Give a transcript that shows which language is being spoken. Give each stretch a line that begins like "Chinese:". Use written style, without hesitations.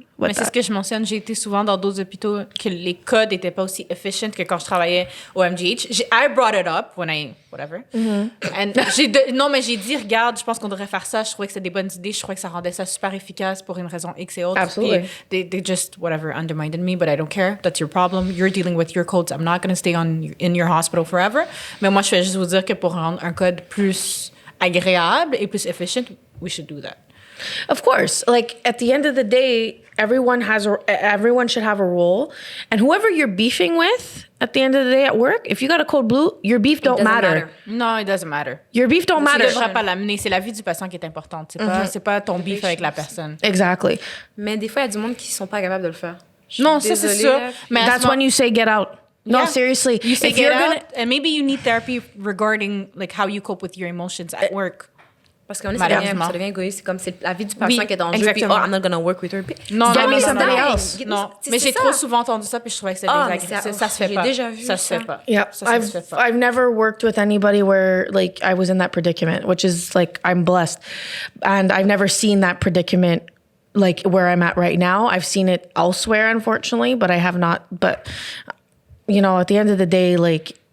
French: Mais c'est ce que je mentionne. J'ai été souvent dans d'autres hôpitaux que les codes n'étaient pas aussi efficient que quand je travaillais au MGH.
English: I brought it up when I... Whatever.
French: Mm-hmm. And mais j'ai dit, regarde, je pense qu'on devrait faire ça. Je trouvais que c'était des bonnes idées. Je trouvais que ça rendait ça super efficace pour une raison X et autre.
English: Absolutely. Puis they just, whatever, undermined me, but I don't care. That's your problem. You're dealing with your codes. I'm not going to stay in your hospital forever.
French: Mais moi, je vais juste vous dire que pour rendre un code plus agréable et plus efficient,
English: we should do that. Of course, like at the end of the day, everyone should have a role, and whoever you're beefing with at the end of the day at work, if you got a cold blue, your beef don't matter. No, it doesn't matter. Your beef don't matter.
French: Tu devrais pas l'amener. C'est la vie du patient qui est importante. C'est pas ton beef avec la personne.
English: Exactly.
French: Mais des fois, il y a du monde qui sont pas capables de le faire. Non, ça c'est sûr.
English: Mais that's when you say get out. No, yeah. Seriously. You say get out, and maybe you need therapy regarding like how you cope with your emotions at work.
French: Parce qu'on ça devient égoïste. C'est comme c'est la vie du patient qui est en jeu.
English: Puis, I'm not gonna work with her.
French: Non,
English: somebody else.
French: Non, mais j'ai trop souvent entendu ça, puis je trouvais que c'était désagréable. Ça se fait pas. J'ai déjà vu ça. Se fait pas.
English: Yeah, I've never worked with anybody where like I was in that predicament, which is like I'm blessed, and I've never seen that predicament like where I'm at right now. I've seen it elsewhere, unfortunately, but I have not. But you know, at the end of the day, like.